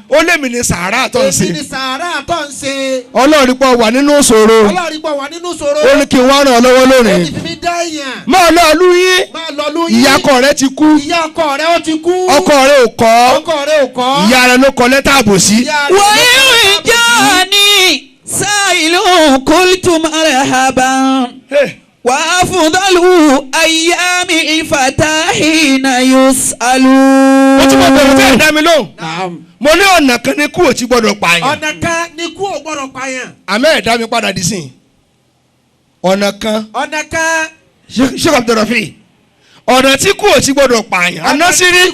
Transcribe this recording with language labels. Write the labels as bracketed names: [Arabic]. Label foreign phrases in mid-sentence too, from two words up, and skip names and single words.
[Yoruba] ó lémi ní sàárà tó ń èmi ni ṣe. sàárà tó ń ṣe. ọlọ́run pọ̀ wà nínú ìṣòro. ọlọ́run pọ̀ wà nínú ìṣòro. ó ní kí n wá ràn ọ́ lọ́wọ́ ó ti lónìí. fi mí dá èèyàn. máa lọ ìlú yín. máa lọ lóyún. ìyá ọkọ rẹ ti kú. ìyá ọkọ rẹ ó ti kú. ọkọ rẹ ò kọ́. ọkọ rẹ ò kọ́. ìyá rẹ ló kọ lẹ́tà àbòsí. ìyá rẹ ló kọ́ وإن lábòsí. [Arabic] جاني سائل قلت مرحبا Hey, وأفضل أيام الفتى حين يسأل. [Yoruba] ó ti mọ bẹ̀rù tẹ́ ẹ̀ dá mi lóhùn. Naam. mo ní ọ̀nà kan ní kú ò ti gbọ́dọ̀ pààyàn. ọ̀nà kan ni kú ò gbọ́dọ̀ pààyàn. àmẹ́ ẹ̀ dá mi padà dì sí i. ọ̀nà kan ọ̀nà kan. Sheikh Abdulrafi ọ̀nà tí kú ò ti gbọ́dọ̀ pààyàn. àná sí rí